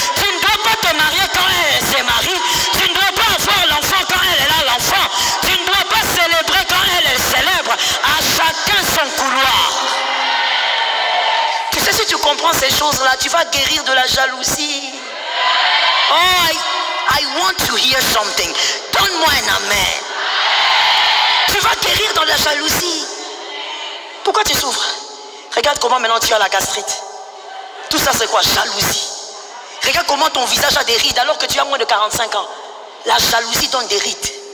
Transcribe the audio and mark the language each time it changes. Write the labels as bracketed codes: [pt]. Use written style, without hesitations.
[fr] Tu ne dois pas te marier quand elle s'est mariée. Tu ne dois pas avoir l'enfant quand elle a l'enfant. Tu ne dois pas célébrer quand elle célèbre. À chacun son couloir. Tu sais, si tu comprends ces choses-là, tu vas guérir de la jalousie. [en] Oh, I want to hear something. [fr] Donne-moi un amen. Tu vas guérir dans la jalousie. Pourquoi tu souffres? Regarde comment maintenant tu as la gastrite. Tout ça c'est quoi? Jalousie. Regarde comment ton visage a des rides alors que tu as moins de 45 ans. La jalousie donne des rides.